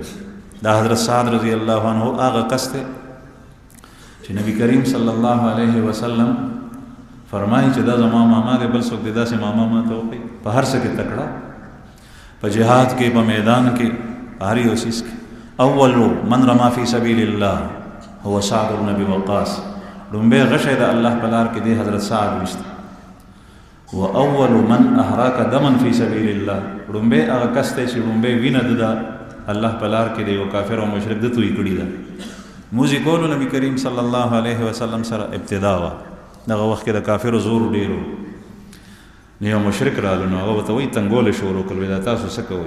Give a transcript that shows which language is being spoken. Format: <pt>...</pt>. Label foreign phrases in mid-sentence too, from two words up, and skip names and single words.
<ps>دا حضرت سعد</ps> <ar>رضی الله عنه</ar> <ps>هغه کس دی چې نبی کریم</ps> <ar>صلی الله علیه وسلم</ar> <ps>فرمایي چې دا زما ماما دی، بل څوک دی داسې ماما ما ته وکړي. په هر څه کې تکړه، په جهاد کې، په میدان کې، هر یو څیز کې.</ps> <ar>اول من رما فی سبیل الله هو سعد بن ابي وقاص،</ar> <ps>لومبه غشی د الله په لار کې دی حضرت سعد وشته.</ps> <ar>و اول من احراق دما فی سبیل الله،</ar> <ps>لومبه هغه کس دی چې لومبه وینه د الله په لار کې دی یو کافر او مشرک د توی کړي ده. موزي کولو نبی کریم</ps> <ar>صلی الله علیه وسلم</ar> <ps>سره ابتدا وه، دغه وخت کې د کافرو زور ډېر و. نو یو مشرک راغلو نو هغه ورته وایي تنګول شروع کړل، دا تاسو څه کوئ؟</ps>